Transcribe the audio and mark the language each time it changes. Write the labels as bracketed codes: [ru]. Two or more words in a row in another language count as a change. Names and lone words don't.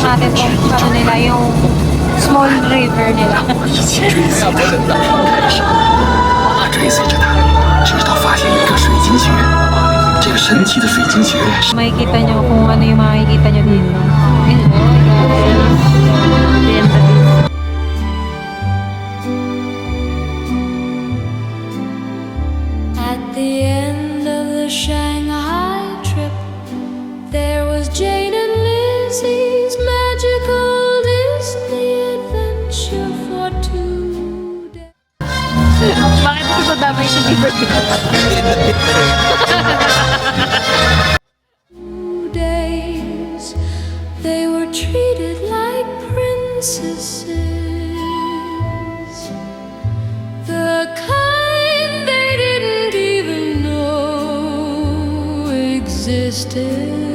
[tl] ano nila, yung [en] small river [tl] nila. [zh] 一起追随他，我追随着他，直到发现一个水晶穴。这个神奇的水晶穴是 [tl] Makikita nyo kung ano yung makikita nyo dito. [en] At the end of the Shanghai trip, there was Jane and Lizzie's magical Disney adventure for 2 days. [tl] Bakit ito damay siya dito? [en] 2 days, they were treated like princesses. The kind they didn't even know existed.